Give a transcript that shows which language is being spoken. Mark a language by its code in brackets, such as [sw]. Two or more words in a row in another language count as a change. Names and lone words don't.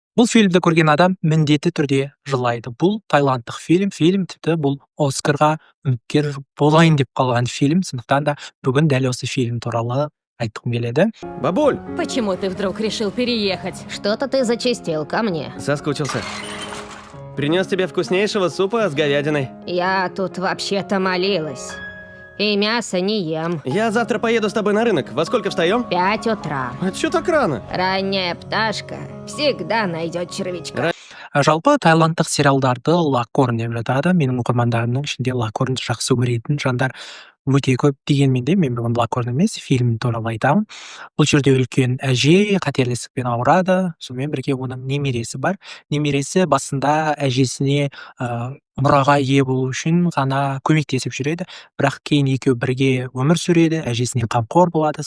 [kk] Бұл фильмді көрген адам міндетті түрде жылайды. Бұл тайландтық фильм. Фильм тіпті бұл Оскарға үміткер болайын деп қалған фильм. Сондықтан да бүгін дәл осы фильм туралы айтқым келеді. [ru] Бабуль, Почему ты вдруг решил переехать? Что-то ты зачастил ко мне. соскучился. Принес тебе вкуснейшего супа с говядиной. Я тут вообще-то молилась. И мясо не ем. Я завтра поеду с тобой на рынок. Во сколько встаем? 5 утра. А чё так рано? Ранняя пташка всегда найдет червячка. [kk] Жалпы тайландтық сериалдарды лакорн деп жатады. Менің оқырмандарымның ішінде лакорнды жақсы көретін жандар өте көп, дегенмен де мен бүгін лакорн емес, фильм туралы айтамын. Бұл жерде үлкен әже қатерлі ауырады, сонымен бірге оның немересі бар. Немересі басында әжесіне мұраға ие болу үшін ғана көмектесіп жүреді, бірақ кейін екеуі бірге өмір сүреді, әжесіне қамқор болады.